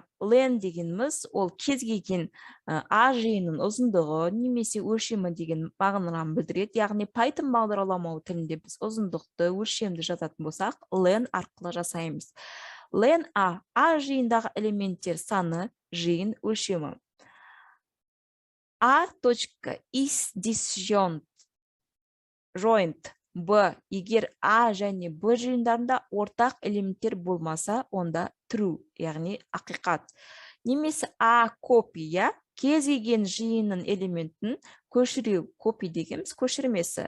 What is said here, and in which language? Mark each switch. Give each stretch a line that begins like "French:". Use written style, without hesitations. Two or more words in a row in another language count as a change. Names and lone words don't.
Kazakh: Len дегеніміз ол кез келген А жиынының ұзындығы немесе өлшемі деген мағынаны білдіреді. Яғни Python бағдарламау тілінде біз ұзындықты, өлшемді жазатын болсақ, len арқылы жасаймыз. Len A. А жиындағы элементтер саны, жиын өлшемі.
English: A. is disjoint Б.
Kazakh: Егер А және Б жиындарында ортақ элементтер болмаса, онда true, яғни ақиқат. Немесе А копия, кез келген жиынның элементін көшіру, копия дегеніміз көшірмесі.